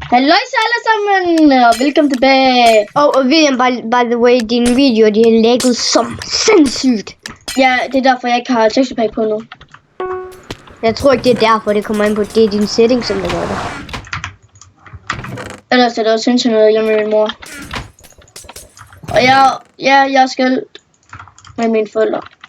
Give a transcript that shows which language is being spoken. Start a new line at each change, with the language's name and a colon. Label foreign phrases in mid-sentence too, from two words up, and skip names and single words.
Danish: Halløj alle sammen, og velkommen tilbage. Og William,
English: by the way,
Danish: dine videoer, de er lægget som sindssygt. Ja, det er derfor, jeg ikke har
English: texture pack
Danish: på nu. Jeg tror ikke, det er derfor, det kommer ind på. Det er din setting, som det gør det. Ellers er det også sindssygt noget hjemme med min mor. Og jeg skal med mine forældre.